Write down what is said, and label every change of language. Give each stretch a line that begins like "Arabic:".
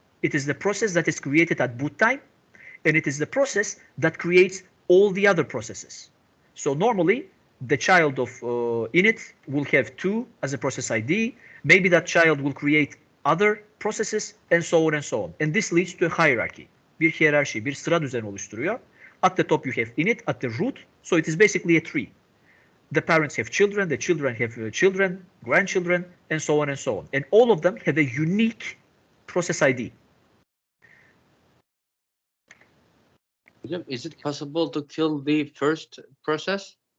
English: It is the process that is created at boot time, and it is the process that creates all the other processes. So normally, the child of init will have 2 as a process ID. Maybe that child will create other processes, and so on and so on. And this leads to a hierarchy.
Turkish: Bir hiyerarşi, bir sıra düzeni oluşturuyor.
English: At the top you have init, at the root, so it is basically a tree. The parents have children, the children have children, grandchildren, and so on and so on. And all of them have a unique process ID. Is it possible to kill the first process?